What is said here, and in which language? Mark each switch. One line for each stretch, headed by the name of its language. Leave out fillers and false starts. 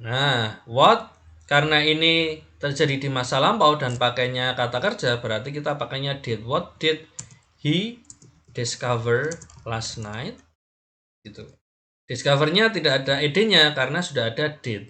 Indonesian: Nah, what karena ini terjadi di masa lampau dan pakainya kata kerja berarti kita pakainya did.
English: What did he discover last night?
Indonesian: Gitu. Discovernya tidak ada ed-nya karena sudah ada did.